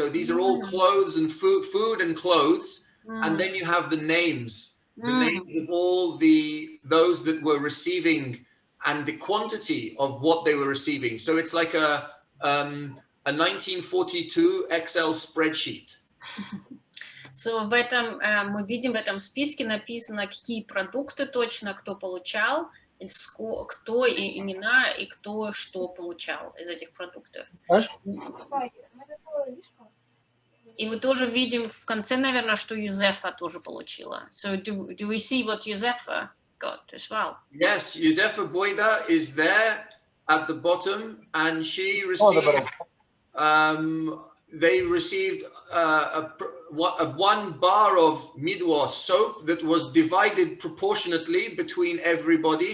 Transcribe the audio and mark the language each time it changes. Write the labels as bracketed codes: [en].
[en] So these are all clothes and food and clothes. And then you have the names. The names of all those that were receiving and the quantity of what they were receiving. So it's like a 1942 Excel spreadsheet. [ru] So мы видим в этом списке написано, какие продукты точно кто получал, кто имена и кто что получал из этих продуктов. И мы тоже видим в конце, наверное, что Юзефа тоже получила. [en] So do we see what Юзефа got as well? Yes, Юзефе Буйдовой is there at the bottom, and she received. They received a 1 bar of midwa soap that was divided proportionately between everybody.